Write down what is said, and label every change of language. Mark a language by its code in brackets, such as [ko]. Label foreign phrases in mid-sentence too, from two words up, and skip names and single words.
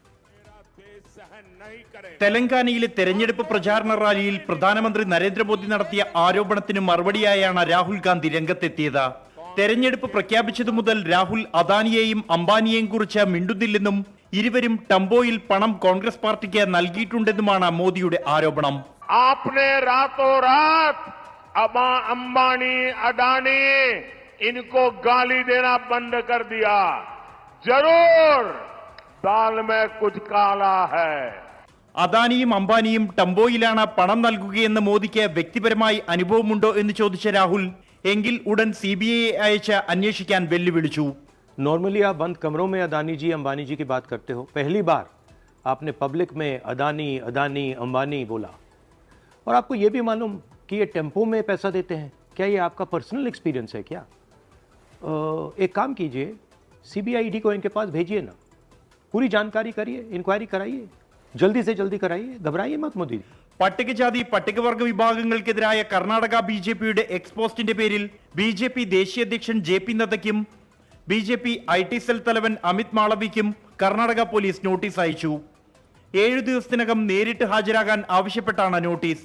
[ml] തെലങ്കാനയിലെ തെരഞ്ഞെടുപ്പ് പ്രചാരണ റാലിയിൽ പ്രധാനമന്ത്രി നരേന്ദ്രമോദി നടത്തിയ ആരോപണത്തിന് മറുപടിയായാണ് രാഹുൽ ഗാന്ധി രംഗത്തെത്തിയത്. തെരഞ്ഞെടുപ്പ് പ്രഖ്യാപിച്ചതു മുതൽ രാഹുൽ അദാനിയെയും അംബാനിയെയും കുറിച്ച് മിണ്ടുന്നില്ലെന്നും ഇരുവരും ടംബോയിൽ പണം കോൺഗ്രസ് പാർട്ടിക്ക് നൽകിയിട്ടുണ്ടെന്നുമാണ് മോദിയുടെ ആരോപണം. [hi] आपने रातों रात अंबानी अडानी इनको गाली देना बंद कर दिया. जरूर दाल में कुछ काला है. [ml] അദാനിയും അംബാനിയും ടംബോയിലാണ് പണം നൽകുകയെന്ന് മോദിക്ക് വ്യക്തിപരമായി അനുഭവമുണ്ടോ എന്ന് ചോദിച്ച രാഹുൽ എങ്കിൽ ഉടൻ CBI അയച്ച് അന്വേഷിക്കാൻ വെല്ലുവിളിച്ചു. [hi] नॉर्मली आप बंद कमरों में अदानी जी अंबानी जी की बात करते हो. पहली बार आपने पब्लिक में अदानी अदानी अंबानी बोला. और आपको ये भी मालूम कि ये टेम्पो में पैसा देते हैं. क्या ये आपका [en] personal experience [hi] है क्या? एक काम कीजिए, CBI ED को इनके पास भेजिए ना, पूरी जानकारी करिए, इंक्वायरी कराइए, जल्दी से जल्दी कराइए, घबराइए मत मोदी. [ml] പട്ടികജാതി പട്ടികവർഗ വിഭാഗങ്ങൾക്കെതിരായ കർണാടക BJPയുടെ എക്സ്പോസ്റ്റിന്റെ പേരിൽ BJP ദേശീയ അധ്യക്ഷൻ JP നദ്ദയ്ക്കും BJP [en] IT cell [ml] തലവൻ അമിത് മാളവിക്കും കർണാടക പോലീസ് നോട്ടീസ് അയച്ചു. 7 ദിവസത്തിനകം നേരിട്ട് ഹാജരാകാൻ ആവശ്യപ്പെട്ടാണ് നോട്ടീസ്.